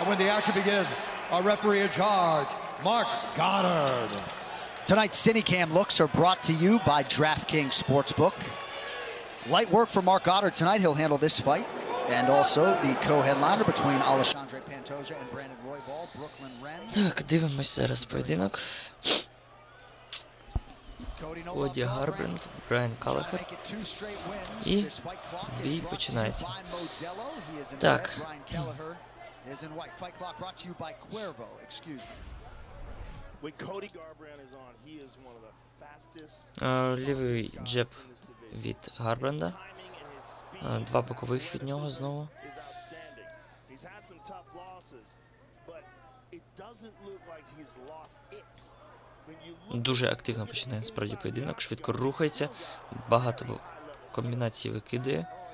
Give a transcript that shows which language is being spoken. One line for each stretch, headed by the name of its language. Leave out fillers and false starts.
English: And when the action begins, our referee in charge, Mark Goddard. Tonight's CineCam looks are brought to you by DraftKings Sportsbook. Light work for Mark Goddard tonight. He'll handle this fight. And also the co-headliner between Alexandre Pantoja and Brandon Royval, Brooklyn Wren.
Ukrainian: Так, дивимось зараз поєдинок. Коді Гарбранд, Брайан Каллахер. І бій починається. Так.
English: Is in white. Fight clock brought to you by Cuervo. Excuse me. When Cody Garbrandt is on, he is one of the fastest.
Ukrainian: Лівий джеб від Гарбранда. 2 бокових від нього знову.
English: He's had some tough losses, but it doesn't look like he's lost it.
Ukrainian: Дуже активно починає справді поєдинок, швидко рухається, багато комбінацій викидає.